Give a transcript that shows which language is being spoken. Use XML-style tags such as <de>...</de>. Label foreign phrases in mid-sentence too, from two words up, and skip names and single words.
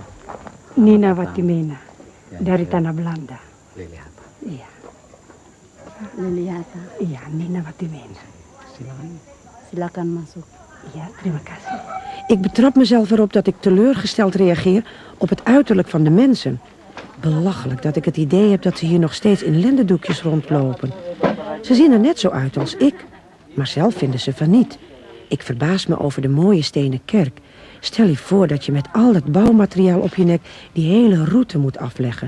<id>Nina Watimena, dari tanah Belanda. Liliata. Iya, Liliata. iya, Nina Watimena. Silakan masuk. Iya, terima kasih.</id> <nl>Ik betrap mezelf erop dat ik teleurgesteld reageer op het uiterlijk van de mensen. Belachelijk dat ik het idee heb dat ze hier nog steeds in lendendoekjes rondlopen. Ze zien er net zo uit als ik, maar zelf vinden ze van niet. Ik verbaas me over de mooie stenen kerk. Stel je voor dat je met al dat bouwmateriaal op je nek die hele route moet afleggen.</nl>